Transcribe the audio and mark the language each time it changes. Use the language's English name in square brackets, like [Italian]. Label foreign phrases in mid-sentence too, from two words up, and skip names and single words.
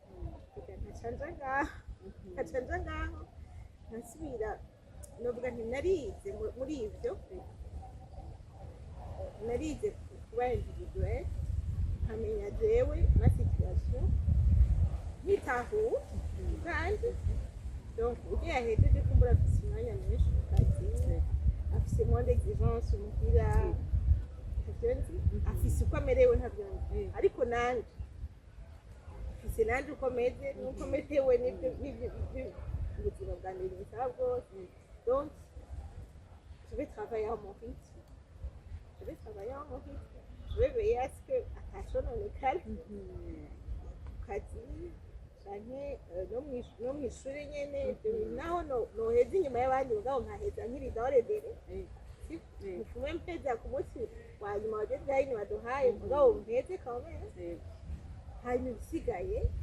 [Rundi] nkacanja ngaho nkasubira novuga nti narize muri ivyo narize kuba individuel nkamenya jewe [French] ma situation [Rundi] nkitahuwe kandi donc ugiye yahejeje kumbura afise umwanya mwinshi mu kazi afise [French] moins d'exigence [Rundi] umuhira afise uko amerewe ntabyo ariko nanje afise nanje uko meze nuko merewe n'ibyo ubuzima bwanjye bisaba bwose [French] donc je vais travailler à mon rythme je vais veiller à ce que [Rundi] atashononekara ku kazi canke no mw'ishure nyene naho noheza inyuma y'abandi mugabo nkaheza nkiri doredere mufume mpeza ku munsi wa nyuma wa deadline baduhaye mugabo mpeze kamere hanyuma ibisigaye